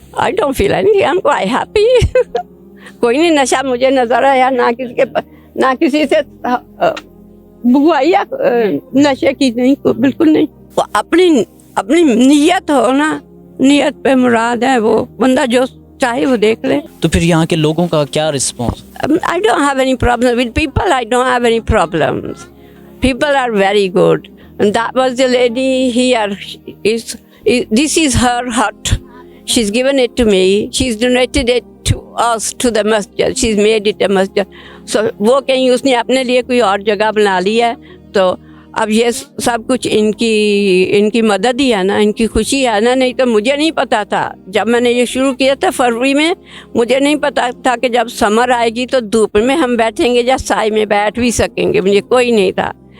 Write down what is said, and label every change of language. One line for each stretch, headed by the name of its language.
English: I don't feel anything, I am quite happy.
Hindi: कोई नहीं नशा मुझे नजर आया, ना किसी से बुआइया नशे की नहीं, बिल्कुल नहीं। अपनी नियत हो ना, नियत पे मुराद है, वो बंदा जो चाहे वो देख ले। तो फिर यहाँ के लोगों का क्या response?
English: I don't have any problem with people. I don't have any problems. People are very good. And that was the lady here. This is her hut. She's given it to me. She's donated it to us, to the masjid. She's made it a masjid.
Hindi: So वो कहीं उसने अपने लिए कोई और जगह बना ली है, तो अब ये सब कुछ इनकी मदद ही है ना, इनकी खुशी है ना। नहीं तो मुझे नहीं पता था, जब मैंने ये शुरू किया था फरवरी में, मुझे नहीं पता था कि जब समर आएगी तो धूप में हम बैठेंगे या साए में बैठ भी सकेंगे, मुझे कोई नहीं था।